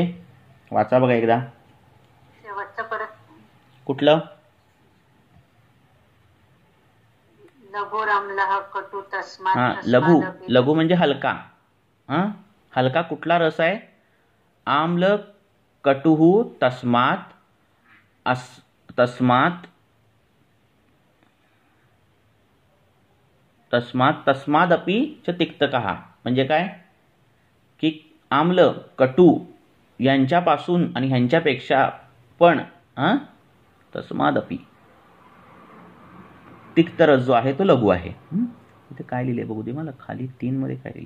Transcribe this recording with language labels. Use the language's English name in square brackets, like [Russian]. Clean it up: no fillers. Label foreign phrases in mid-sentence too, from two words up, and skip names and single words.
[Marathi] वाचा बघा एकदा. शेवटचं परत कुठलं? [Sanskrit] कटू तस्मात्. [Marathi] लघु म्हणजे हलका. हलका कुठला रस आहे? [Sanskrit] आम्ल कटुः तस्मात् तस्मादपि च तिक्तकः. [Marathi] म्हणजे काय की आम्ल कटू यांच्यापासून आणि ह्यांच्यापेक्षा पण तस्मादपि तिक्त रस जो आहे तो लघु आहे. इथे काय लिहिले बघू दे मला, खाली 3 मध्ये काय लिहिलंय?